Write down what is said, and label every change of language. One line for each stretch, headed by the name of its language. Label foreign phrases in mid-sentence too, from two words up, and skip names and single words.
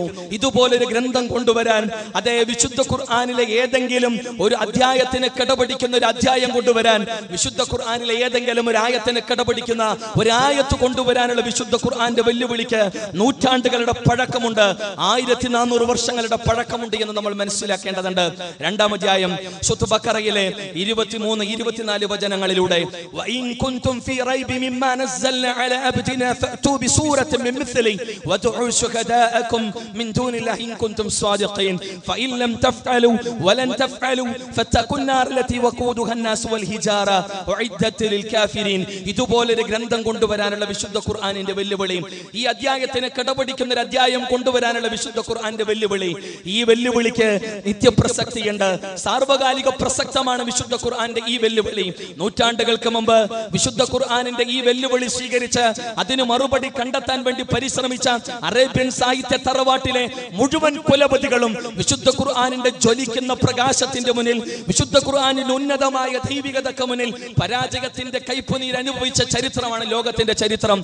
Malayalam: ഇതുപോലൊരു ഗ്രന്ഥം കൊണ്ടുവരാൻ, അതേ വിശുദ്ധ ഖുർആനിലെ ഏതെങ്കിലും ഒരു അധ്യായത്തിന് കിടപിടിക്കുന്ന ഒരു അധ്യായം കൊണ്ടുവരാൻ, വിശുദ്ധ ഖുർആനിലെ ഏതെങ്കിലും ഒരു ആയത്തിന് കിടപിടിക്കുന്ന ഒരു ആയത്ത് കൊണ്ടുവരാനുള്ള വിശുദ്ധ ഖുർആന്റെ വെല്ലുവിളിക്ക് നൂറ്റാണ്ടുകളുടെ പഴക്കമുണ്ട്, 1400 വർഷങ്ങളുടെ പഴക്കമുണ്ട് എന്ന് നമ്മൾ മനസ്സിലാക്കേണ്ടതുണ്ട്. 2-ാം അധ്യായം സൂറത്തുൽ ബഖറയിലെ 23-24 വചനങ്ങളിലൂടെ
Arabic: نزلنا على عبدنا فأتوا بسورة من مثله وادعوا شهداءكم من دون الله إن كنتم صادقين فإن لم تفعلوا ولن تفعلوا فاتقوا النار التي وقودها الناس والحجارة أعدت للكافرين.
Malayalam: ഇതുപോലൊരു ഗ്രന്ഥം കൊണ്ടുവരാനുള്ള വിശുദ്ധ ഖുർആനിന്റെ വെല്ലുവിളി, ഈ അധ്യായത്തിന് കടപിടിക്കുന്ന ഒരു അധ്യായം കൊണ്ടുവരാനുള്ള വിശുദ്ധ ഖുർആന്റെ വെല്ലുവിളി, ഈ വെല്ലുവിളിക്ക് നിത്യപ്രസക്തിയുണ്ട്. സാർവകാലിക പ്രസക്തമാണ് വിശുദ്ധ ഖുർആന്റെ ഈ വെല്ലുവിളി. നൂറ്റാണ്ടുകൾക്ക് മുമ്പ് വിശുദ്ധ ഖുർആനിന്റെ ഈ വെല്ലുവിളി സ്വീകരിച്ച് അതിന് മറുപടി കണ്ടെത്താൻ വേണ്ടി പരിശ്രമിച്ച അറേബ്യൻ സാഹിത്യ തറവാട്ടിലെ മുഴുവൻ കുലപതികളും വിശുദ്ധ ഖുർആനിന്റെ ജ്വലിക്കുന്ന പ്രകാശത്തിന്റെ മുന്നിൽ, വിശുദ്ധ ഖുർആനിന്റെ ഉന്നതമായ ദൈവികതയ്ക്ക് മുന്നിൽ പരാജയത്തിന്റെ കൈപ്പുനീർ അനുഭവിച്ച ചരിത്രമാണ് ലോകത്തിന്റെ ചരിത്രം.